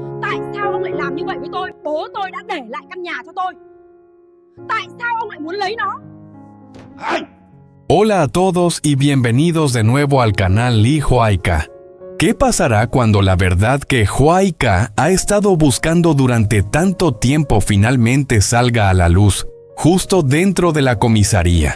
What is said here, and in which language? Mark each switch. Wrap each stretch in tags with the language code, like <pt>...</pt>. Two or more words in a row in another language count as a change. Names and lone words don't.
<vi>Tại sao ông lại làm như vậy với tôi? Bố tôi đã để lại căn nhà cho tôi. Tại sao ông lại muốn lấy nó?</vi> <es>Hola a todos y bienvenidos de nuevo al canal Lee Huayca. ¿Qué pasará cuando la verdad que Huayca ha estado buscando durante tanto tiempo finalmente salga a la luz, justo dentro de la comisaría?</es>